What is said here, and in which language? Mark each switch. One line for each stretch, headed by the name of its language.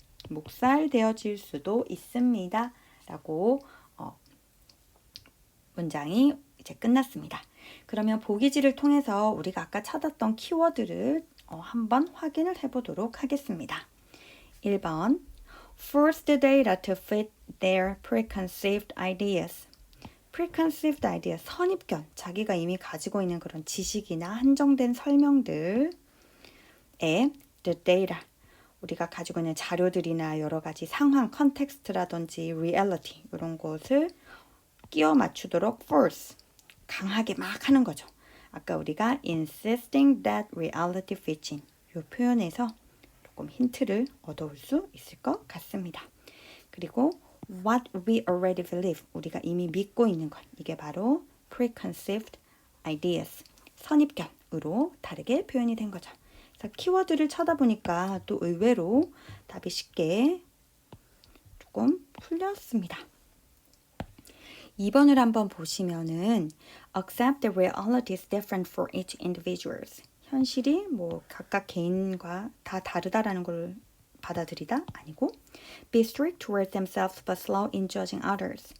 Korean: 묵살되어질 수도 있습니다. 라고 문장이 이제 끝났습니다. 그러면 보기지를 통해서 우리가 아까 찾았던 키워드를 한번 확인을 해보도록 하겠습니다.
English: 1번 Force the data to fit their preconceived ideas. preconceived idea,
Korean: 선입견, 자기가 이미 가지고 있는 그런 지식이나 한정된 설명들에
English: the data,
Korean: 우리가 가지고 있는 자료들이나 여러 가지 상황, 컨텍스트라든지 reality 이런 것을 끼워 맞추도록 force, 강하게 막 하는 거죠. 아까 우리가
English: insisting that reality fits in
Korean: 이 표현에서 조금 힌트를 얻어올 수 있을 것 같습니다. 그리고
English: what we already believe,
Korean: 우리가 이미 믿고 있는 것, 이게 바로
English: preconceived ideas,
Korean: 선입견으로 다르게 표현이 된 거죠. 그래서 키워드를 쳐다보니까 또 의외로 답이 쉽게 조금 풀렸습니다. 2번을 한번 보시면은
English: accept the reality is different for each individuals.
Korean: 현실이 뭐 각각 개인과 다 다르다라는 걸 받아들이다 아니고
English: be strict towards themselves but slow in judging others.